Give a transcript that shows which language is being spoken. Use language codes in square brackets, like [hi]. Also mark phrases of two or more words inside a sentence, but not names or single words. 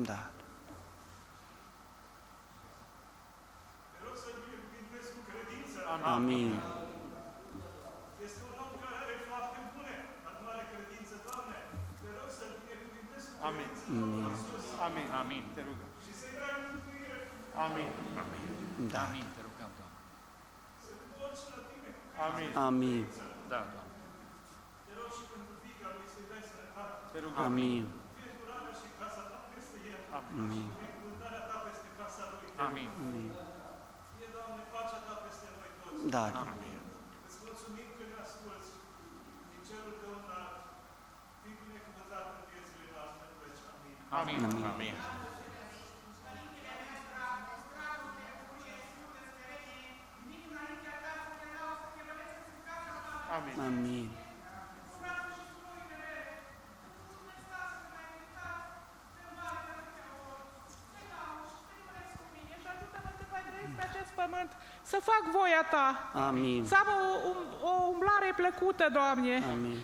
[ro] Da. Amin. Amin. Amin. Amin. Te rugăm. Amin. Da. Amin, te rugăm, Doamne. Amin. Amin. Da, Doamne. Te rugăm. Amin. Amin. Amin. Da. Amin. Amin. Amin. Amin. Și ajută-mă să mai trăiesc pe acest pământ, să fac voia Ta, Amin. să am o umblare plăcută, Doamne, Amin.